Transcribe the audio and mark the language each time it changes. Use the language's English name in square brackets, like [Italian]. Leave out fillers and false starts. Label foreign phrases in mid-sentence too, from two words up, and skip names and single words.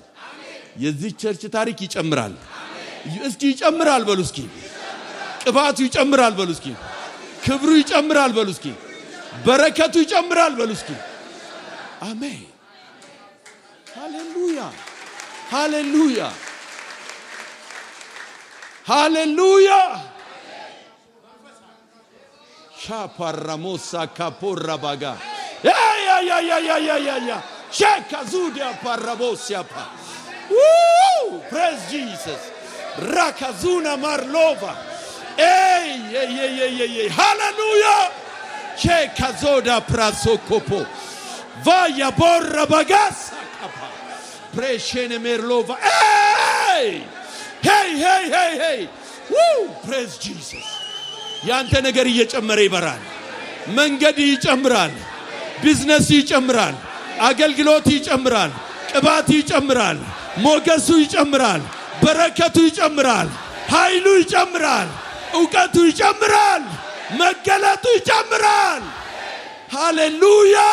[Amharic] የዚህ ቸርች ታሪክ ይጨምራል። እስኪ ይጨምራል በሉ እስኪ። ቅባቱ ይጨምራል በሉ እስኪ። ክብሩ ይጨምራል በሉ እስኪ። በረከቱ ይጨምራል በሉ እስኪ። አሜን። ሃሌሉያ ሃሌሉያ ሃሌሉያ ሻፓራሞሳ ካፖራ ባጋ ያ ሸካዙዲያ ፓራቦሲያፓ [English] praise Jesus rakazuna marlova hallelujah shekazoda prasokopo vaya borra bagasa kapa preshene merlova hey woo praise Jesus [Amharic] ያንተ ነገር እየጨመረ ይበራል መንገድ ይጨምራል ቢዝነስ ይጨምራል አገልግሎት ይጨምራል ቅባት ይጨምራል ሞገሱ ይጨምራል በረከቱ ይጨምራል ኃይሉ ይጨምራል ዕውቀቱ ይጨምራል መገለጡ ይጨምራል ሃሌሉያ